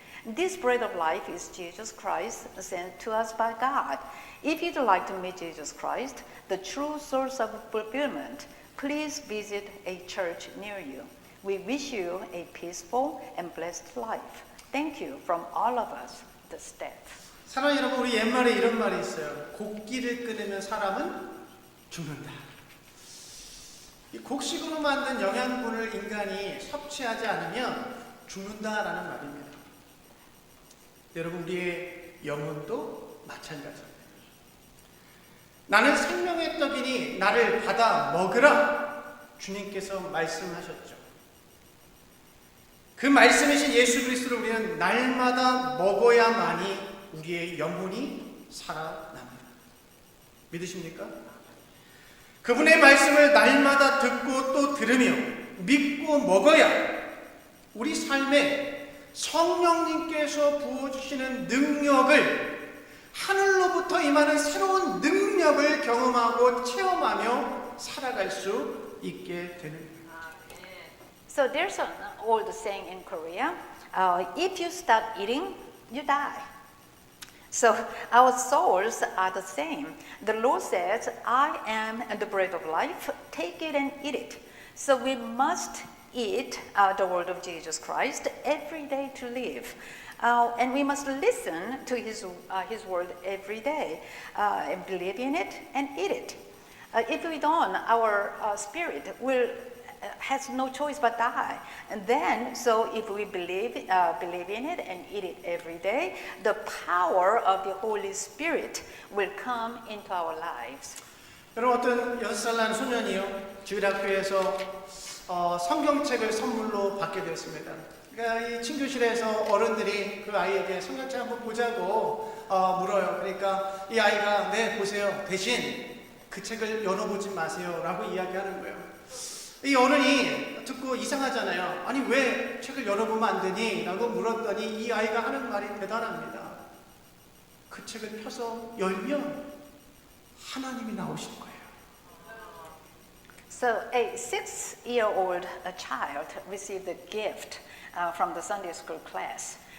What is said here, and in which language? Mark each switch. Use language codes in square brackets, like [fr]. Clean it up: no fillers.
[en] This bread of life is Jesus Christ sent to us by God. If you'd like to meet Jesus Christ, the true source of fulfillment, please visit a church near you. We wish you a peaceful and blessed life. Thank you from all of us, the staff. [ko] 사랑하는 여러분, 우리 옛말에 이런 말이 있어요. 곡기를 끊으면 사람은 죽는다. 이 곡식으로 만든 영양분을 인간이 섭취하지 않으면 죽는다라는 말입니다. 여러분, 우리의 영혼도 마찬가지입니다. 나는 생명의 떡이니 나를 받아 먹으라. 주님께서 말씀하셨죠. 그 말씀이신 예수 그리스도를 우리는 날마다 먹어야만이 우리의 영혼이 살아납니다. 믿으십니까? 그분의 말씀을 날마다 듣고 또 들으며 믿고 먹어야 우리 삶에 성령님께서 부어주시는 능력을, 하늘로부터 임하는 새로운 능력을 경험하고 체험하며 살아갈 수 있게 되는 거예요. [en] So there's an old saying in Korea, if you stop eating, you die. So our souls are the same. The Lord says, I am the bread of life. Take it and eat it. So we must eat the word of Jesus Christ every day to live. And we must listen to his word every day and believe in it and eat it. If we don't, our spirit has no choice but die. And then, so if we believe in it and eat it every day, the power of the Holy Spirit will come into our lives. [ko] 여러분, 어떤 6살 난 소년이요, 주일학교에서 성경책을 선물로 받게 되었습니다. 그러니까 이 친교실에서 어른들이 그 아이에게 성경책 한번 보자고 물어요. 그러니까 이 아이가 네 보세요. 대신 그 책을 열어보지 마세요 라고 이야기하는 거예요. 이 어른이 듣고 이상하잖아요. 아니 왜 책을 열어보면 안 되니? 라고 물었더니 이 아이가 하는 말이 대단합니다. 그 책을 펴서 열면 하나님이 나오신 거예요. [en] So a 6-year-old child received a gift from the Sunday school class.